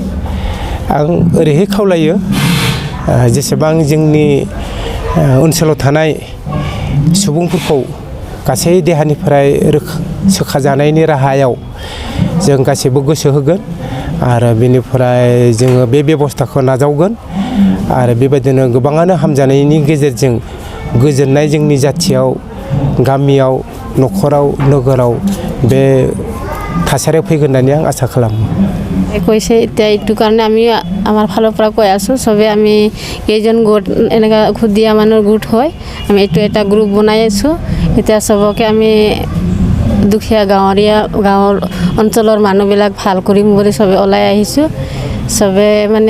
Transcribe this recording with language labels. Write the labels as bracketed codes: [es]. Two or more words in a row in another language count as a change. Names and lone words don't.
[brx] आं ओरैहाय खावलायो जेसेबां जोंनि ओनसोलाव थानाय सुबुंफोरखौ गासै देहानिफ्राय सोखाजानायनि राहायाव जों गासैबो गोसो होगोन आरो बेनिफ्राय जोङो बे बेबस्थाखौ नाजावगोन आरो बेबायदिनो गोबाङानो हामजानायनि गेजेरजों गोजोननाय जोंनि जाथियाव गामियाव न'खराव नोगोराव बे थासारियाव फैगोन होननानै आं आसा खालामो। [as] কৈছে এতিয়া এইটো কাৰণে আমি আমাৰ ফালৰ পৰা কৈ আছোঁ চবে আমি কেইজন গোট এনেকুৱা ঔষধ দিয়া মানুহৰ গোট হয় আমি এইটো এটা গ্ৰুপ বনাই আছোঁ এতিয়া চবকে আমি দুখীয়া গাঁৱৰ অঞ্চলৰ মানুহবিলাক ভাল কৰিম বুলি চবে ওলাই আহিছোঁ চবে মানে